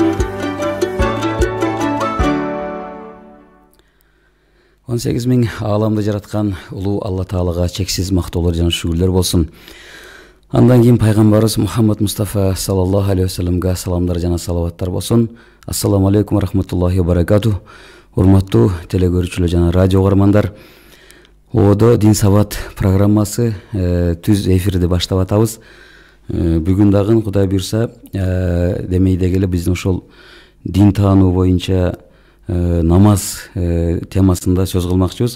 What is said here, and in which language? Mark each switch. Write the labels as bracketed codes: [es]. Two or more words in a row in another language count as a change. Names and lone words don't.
[ky] Он 8 миң ааламды жараткан улуу Алла Таалага чексиз мактоолор жана шүгүрлөр болсун. Андан кийин пайгамбарыбыз Мухаммад Мустафа [ar] صلى الله عليه وسلم [ky] саламдар жана салаваттар болсун. [ar] السلام عليكم ورحمة الله وبركاته. [ky] Урматтуу телегөрүүчүлөр жана радио угармандар. ООД Дин Сабат программасы түз эфирди баштап атабыз. Бүгүн дагы Кудай буйрса демейде келе биздин ошол дин таануу боюнча намаз темасында сөз кылмакчыбыз.